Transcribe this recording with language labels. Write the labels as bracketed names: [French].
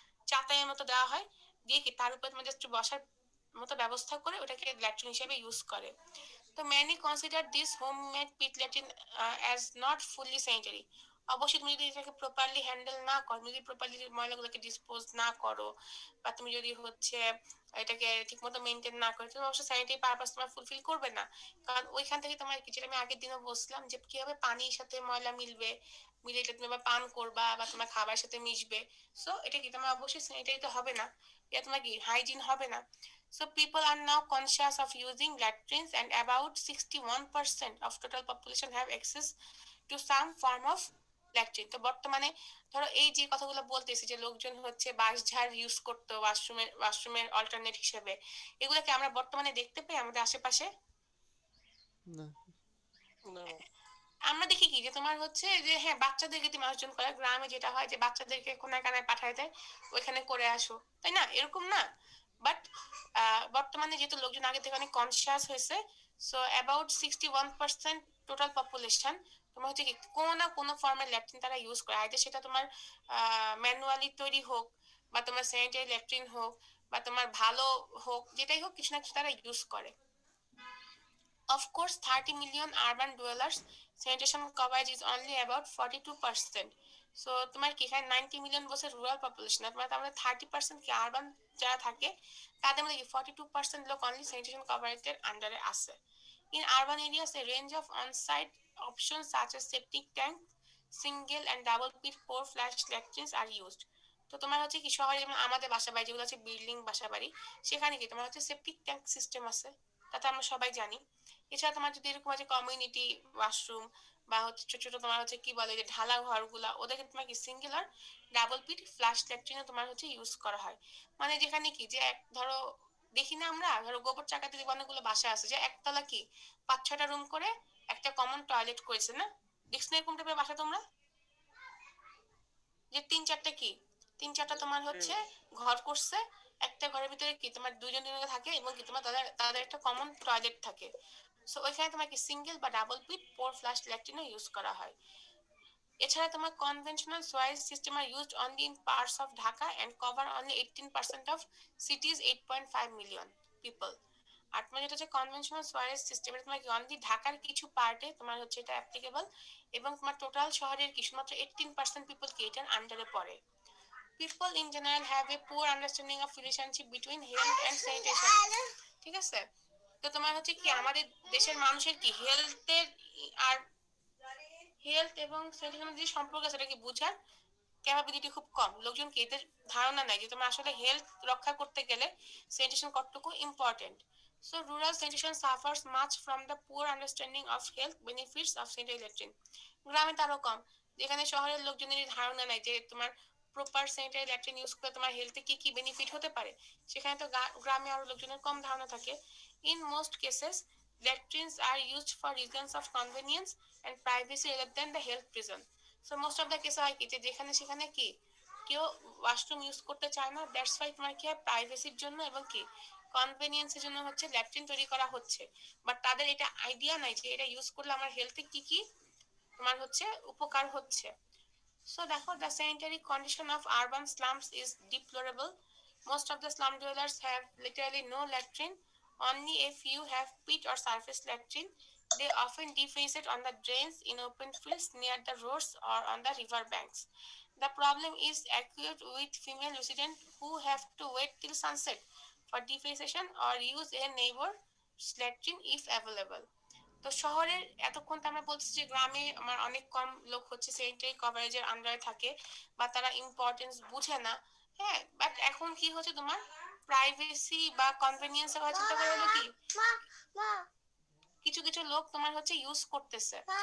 [Bangla] চাতায়ের মতো দেওয়া হয়, দিয়ে কি তার উপরে তোমার জাস্ট বসার মতো ব্যবস্থা করে ওটাকে ল্যাট্রিন হিসেবে ইউজ করে। [English] তো many consider this homemade pit latrine as not fully sanitary. [Bangla] অবশ্যই তুমি যদি এটাকে প্রপারলি হ্যান্ডেল না করো, তুমি যদি প্রপারলি ময়লাগুলোকে ডিসপোজ না করো, বা তুমি যদি হচ্ছে এটাকে ঠিকমতো মেনটেন না করো, তুমি অবশ্যই স্যানিটারি পারপাস তোমার ফুলফিল করবে না। কারণ ওইখান থেকে তোমার কি, যেটা আমি আগের দিনও বলছিলাম যে কিভাবে পানির সাথে ময়লা মিলবে, মিলে এটা তুমি আবার পান করবা বা তোমার খাবারের সাথে মিশবে। সো এটা কি তোমার অবশ্যই স্যানিটারি তো হবে না, এটা তোমার কি হাইজিন হবে না। [English] So people are now conscious of using latrines, and about 61% of total population have access to some form of latrine. [Bangla] তো বর্তমানে ধরো এই যে কথাগুলো বলতেছি যে লোকজন হচ্ছে বাঁশঝাড় ইউজ করতো ওয়াশরুমের অল্টারনেট হিসেবে, এগুলোকে আমরা বর্তমানে দেখতে পাই আমাদের আশেপাশে? না। না। আমরা দেখি কি যে তোমার হচ্ছে যে হ্যাঁ বাচ্চাদেরকে তুমি অর্জন করে, গ্রামে যেটা হয় যে বাচ্চাদেরকে কোনায় কানায় পাঠায় দেয়, ওইখানে করে আসো, তাই না? এরকম না? বাট বর্তমানে যেহেতু লোকজন আগে থেকে অনেক কনসিয়াস হয়েছে, সো অ্যাবাউট 61% টোটাল পপুলেশন তোমার হচ্ছে কি কোনো না কোনো ফর্মের ল্যাট্রিন তারা ইউজ করে, আইদার সেটা তোমার ম্যানুয়ালি তৈরি হোক, বা তোমার স্যানিটারি ল্যাট্রিন হোক, বা তোমার ভালো হোক, যেটাই হোক কিছু না কিছু তারা ইউজ করে। [English] Of course, 30 million urban dwellers, sanitation coverage is only about 42%. [Bangla] So তোমার কি এখানে 90 মিলিয়ন বছর রুরাল পপুলেশন, তোমার তার মধ্যে 30% কি আরবান যারা থাকে, তাদের মধ্যে কি 42% লোক অনলি স্যানিটেশন কভারেজের আন্ডারে আছে। [English] In urban areas, a range of on-site options such as septic tank, single and double pit pore flash latrines are used. [Bangla] তো তোমার হচ্ছে কি শহরে যেমন আমাদের বাসা বাড়ি যেগুলো আছে বিল্ডিং বাসা বাড়ি, সেখানে কি তোমার হচ্ছে সেপটিক ট্যাঙ্ক সিস্টেম আছে, তাতে আমরা সবাই জানি। এছাড়া তোমার যদি এরকম আছে কমিউনিটি ওয়াশরুম, বা হচ্ছে ছোট ছোট তোমার হচ্ছে কি বলে যে ঢালা ঘরগুলা, ওদেরকে তোমার কি সিঙ্গেল আর ডাবল পিট ফ্লাশ ল্যাট্রিনও তোমার হচ্ছে ইউজ করা হয়। মানে যেখানে কি যে এক ধরো দেখি না আমরা ধরো গোবর চাকাতে যে অনেকগুলো বাসা আছে যে একতলা কি 5-6টা রুম করে একটা কমন টয়লেট করেছে না? দেখছ না এরকম টাইপের বাসা তোমরা? যে 3-4টা কি 3-4টা তোমার হচ্ছে ঘর করছে, একটা ঘরের ভিতরে কি তোমার দুজন দুজন থাকে, এবং কি তোমার তাদের তাদের একটা কমন টয়লেট থাকে। সো ওইখানে তোমার কি সিঙ্গেল বা ডাবল পিট পোর ফ্লাশ ল্যাট্রিনও ইউজ করা হয়। এছাড়া তোমার [English] Conventional sewage system are used only in parts of Dhaka and cover only 18% of cities 8.5 million people. [Bangla] আর তোমার যেটা হচ্ছে কনভেনশনাল সোয়ারেজ সিস্টেম, এটা তোমার কি অনলি ঢাকার কিছু পার্টে তোমার হচ্ছে এটা অ্যাপ্লিকেবল, এবং তোমার টোটাল শহরের কি শুধুমাত্র 18% পিপল কি এটার আন্ডারে পড়ে। [English] People in general have a poor understanding of relationship between health and sanitation. [Bangla] ঠিক আছে? তো তোমার হচ্ছে কি আমাদের দেশের মানুষের কি হেলথের আর হেলথ এবং স্যানিটেশনের যে সম্পর্ক আছে সেটা কি বোঝার ক্যাপাবিলিটি খুব কম। লোকজন কি এদের ধারণা নাই যে তোমার আসলে হেলথ রক্ষা করতে গেলে স্যানিটেশন কতটুকু important. [English] So rural sanitation suffers much from the poor understanding of health benefits of sanitary latrine. [Bangla] গ্রামে তারও কম, যেখানে শহরের লোকজনের ধারণা নাই যে তোমার প্রপার স্যানিটারি ল্যাট্রিন ইউজ করে তোমার হেলথে কি কি বেনিফিট হতে পারে, সেখানে তো গ্রামে আরো লোকজনের কম ধারণা থাকে। [English] In most cases latrines are used for reasons of convenience and privacy rather than the health reason. So most of the case [Bangla] হয় কি যে যেখানে সেখানে কি কেউ ওয়াশরুম ইউজ করতে চায় না, [English] that's why [Bangla] তোমার কি হয় প্রাইভেসির জন্য এবং কি কনভেনিয়েন্সের জন্য হচ্ছে ল্যাট্রিন তৈরি করা হচ্ছে। বাট তাদের এটা আইডিয়া নাই যে এটা ইউজ করলে আমার হেলথে কি কি তোমার হচ্ছে উপকার হচ্ছে। [English] So therefore, the sanitary condition of urban slums is deplorable. Most of the slum dwellers have literally no latrine. Only a few have pit or surface latrine. They often defecate on the drains in open fields near the roads or on the river banks. The problem is acute with female residents who have to wait till sunset for defecation or use a neighbor's latrine if available. [Bangla] তো শহরের এতক্ষণ তো আমরা বলছি যে গ্রামে আমার অনেক কম লোক হচ্ছে সেটাই কভারেজের আন্ডারে থাকে, বা তারা ইম্পর্টেন্স বুঝে না। হ্যাঁ, বাট এখন কি হচ্ছে তোমার প্রাইভেসি বা কনভেনিয়েন্স এর কথা চিন্তা করে হলো কি কিছু কিছু লোক তোমার হচ্ছে ইউজ করতেছে।